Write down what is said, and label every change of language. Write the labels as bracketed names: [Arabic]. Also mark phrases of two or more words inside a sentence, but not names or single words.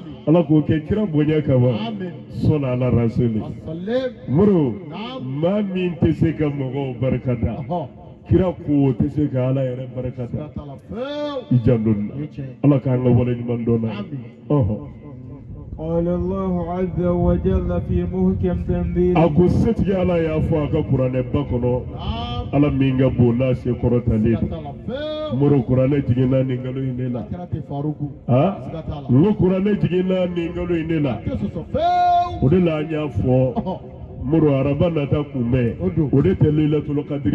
[Bambara] ala k'o kɛ kira bonya kama Amin. sɔnna ala rasuli Solim. muru Naam. maa min tɛ se ka mɔgɔw barika da Ɔhɔ. kira ko tɛ se ka ala yɛrɛ barika da Siga t'a la fewu. i janto nin na Nin ye tiɲɛ ye. ala k'an ka wale ɲuman dɔn na Amin. ɔhɔ [Arabic] قال الله عز وجل في محكم تنزيله [Bambara] a ko setigi ala y'a fɔ a ka kuranɛ ba kɔnɔ Naam. ala min ka bon n'a se kɔrɔtalen Siga t'a la fewu. muru kuranɛ jiginna nin kalo in de la A kɛra ten faruku. ha Siga t'a la. n ko kuranɛ jiginna nin kalo in de la Tɛ sɔsɔ fewu. o de la an y'a fɔ Ɔhɔ. muru araba nata kunbɛn o de tɛ [Arabic] ليلة القدر